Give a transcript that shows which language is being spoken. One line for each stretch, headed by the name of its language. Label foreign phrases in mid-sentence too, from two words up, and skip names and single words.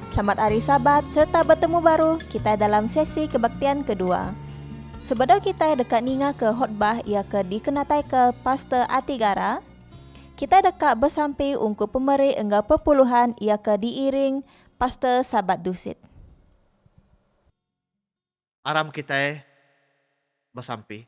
Malay: Selamat hari Sabat serta bertemu baru kita dalam sesi kebaktian kedua.
Iban: Sebelum kita dekat ninga ke khotbah ia ke dikenatai ke Pastor Atigara, kita dekat bersampai ungku pemeri enggak perpuluhan ia ke diiring Pastor Sabat Dusit. Aram kita bersampai.